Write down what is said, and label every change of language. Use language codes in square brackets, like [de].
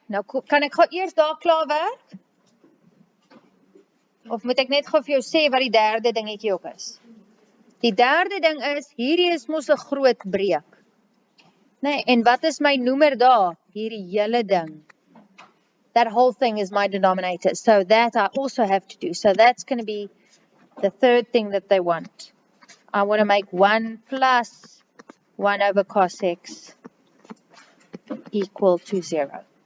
[af] Nou kan ek gou eers daar klaar werk? Of moet ek net gou vir jou sê wat die derde dingetjie ook is? Die derde ding is, hierdie is mos 'n groot breek. Nee, en wat is my noemer daar? Hierdie hele ding. [en] That whole thing is my denominator. So that I also have to do. So that's going to be the third thing that they want. I want to make 1 plus 1 over cos x equal to 0.